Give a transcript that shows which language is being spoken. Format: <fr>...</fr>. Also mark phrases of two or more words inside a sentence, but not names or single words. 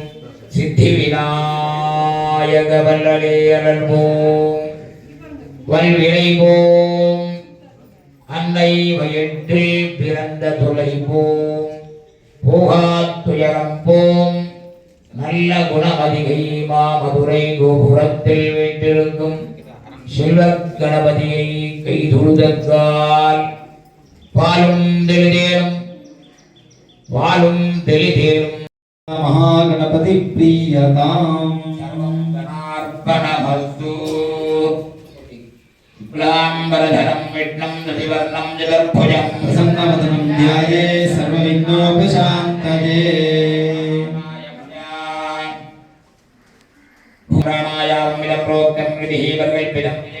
<ta>சித்தி விநாயக வல்லலே அலல்வோம் வல்விளைவோம் அன்னை வயிற்றில் பிறந்த தொலைவோம் போகாத்துயரம் போம் நல்ல குணமதிகை மாமதுரை கோபுரத்தில் வீட்டிருக்கும் செல்வ கணபதியை கைதொழுதற்கால் பாலும் தெளிதேனும் வாழும் தெளிதேனும்</ta> <sa>महागणपति प्रियताम् सर्वं गणार्पणमस्तु शुक्लाम्बरधरं विष्णुं शशिवर्णं चतुर्भुजं प्रसन्नवदनं ध्याये सर्वविघ्नोपशान्तये पुराणायामिदं प्रोक्तं विधिः परिकल्पितं</sa>